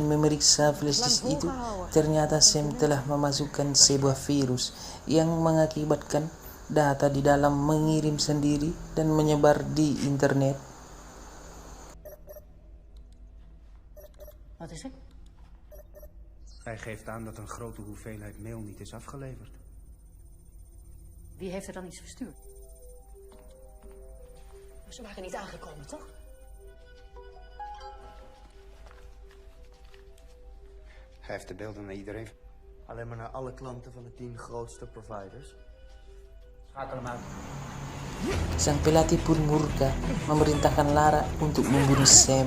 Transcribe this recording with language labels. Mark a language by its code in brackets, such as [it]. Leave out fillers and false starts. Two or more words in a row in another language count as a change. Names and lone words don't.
[id] memeriksa [en] flash disk [id] itu, ternyata Sam telah memasukkan sebuah virus yang mengakibatkan data di dalam mengirim sendiri dan menyebar di internet. [nl] Wat is er? Hij geeft aan dat een grote hoeveelheid mail niet is afgeleverd. Wie heeft er dan iets verstuurd? Ze waren niet aangekomen, toch? Hij heeft de beelden naar iedereen. Alleen maar naar alle klanten van de 10 grootste providers. Schakel hem uit. [id] Sang pelatih pun murka, memerintahkan Lara untuk membunuh Sam.